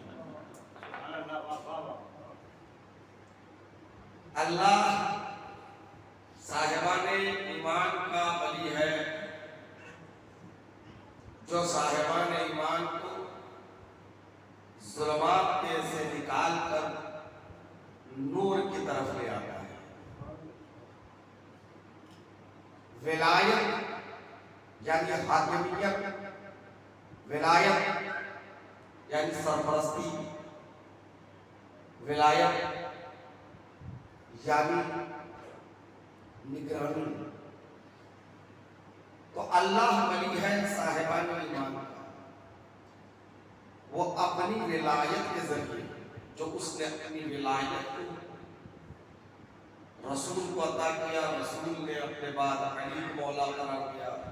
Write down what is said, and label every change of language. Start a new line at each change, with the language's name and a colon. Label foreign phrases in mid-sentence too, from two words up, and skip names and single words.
Urdu: اللہ صاحبان ایمان کا ولی ہے جو صاحبان ایمان کو ظلمات کے سے نکال کر نور کی طرف لے آتا ہے۔ ولایت یعنی حاکمیت، ولایت یعنی سرپرستی، ولایت یعنی نگرانی۔ تو اللہ ولی ہے صاحبان ایمان کا، وہ اپنی ولایت کے ذریعے، جو اس نے اپنی ولایت کو رسول کو عطا کیا، رسول نے اپنے بعد علی کو مولا قرار دیا۔